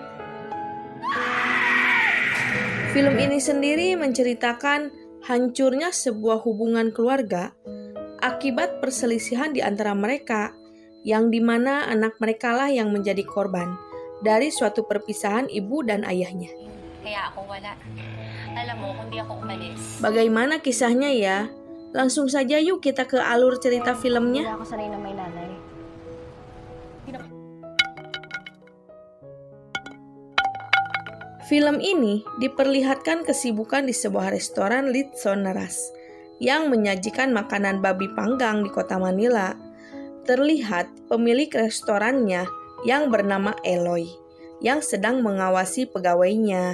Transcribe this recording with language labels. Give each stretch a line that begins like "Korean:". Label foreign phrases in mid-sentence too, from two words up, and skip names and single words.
Indonesian: Film ini sendiri menceritakan hancurnya sebuah hubungan keluarga akibat perselisihan di antara mereka, yang dimana anak mereka lah yang menjadi korban dari suatu perpisahan ibu dan ayahnya.
Filipino: Kaya ako wala. Alam mo, kung di ako umalis.
Indonesian: Bagaimana kisahnya ya? Langsung saja yuk kita ke alur cerita
Filipino: Hindi
Indonesian: filmnya.
Filipino: ako sanay na may nanay.
Indonesian: Film ini diperlihatkan kesibukan di sebuah restoran Litsoneras yang menyajikan makanan babi panggang di kota Manila. Terlihat pemilik restorannya yang bernama Eloy yang sedang mengawasi pegawainya.